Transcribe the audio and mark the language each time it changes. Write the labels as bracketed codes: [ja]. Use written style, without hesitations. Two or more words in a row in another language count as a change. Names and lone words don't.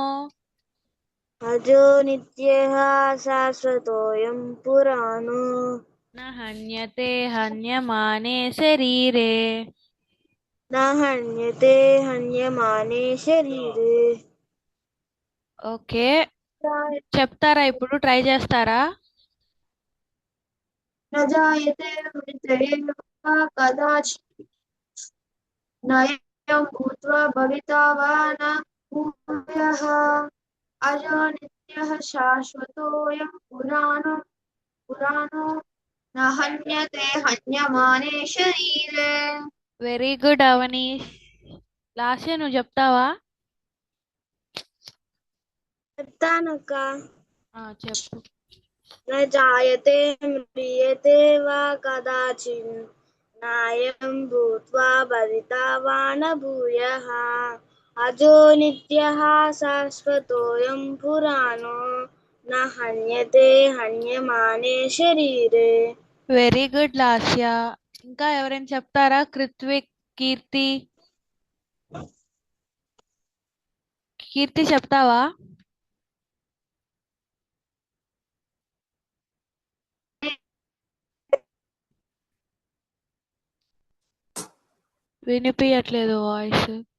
[sa] अजो नित्यः शाश्वतोऽयं पुराणो న హన్యతే హన్యమానే శరీరే. न हन्यते हन्यमाने शरीरे. [te] ఓకే, చెప్తారా? ఇప్పుడు ట్రై చేస్తారా? [sa] न जायते मृतये वा कदाचित् नयं भूत्वा भविता वा न भूयः अजो नित्यः शाश्वतोऽयं पुराणो न हन्यते हन्यमाने शरीरे। [en] very good [te] అవనీష్. లాస్య నువ్వు చెప్తావా? చెప్తానక్క. చెప్పు. [sa] न जायते म्रियते वा कदाचित् नायं भूत्वा भविता वा न भूयः अजो नित्यः शाश्वतोऽयं पुराणो न हन्यते हन्यमाने शरीरे। [en] very good [te] లాస్య. ఇంకా ఎవరైనా చెప్తారా? కృత్విక్, కీర్తి. కీర్తి చెప్తావా? వినిపించట్లేదు వాయిస్.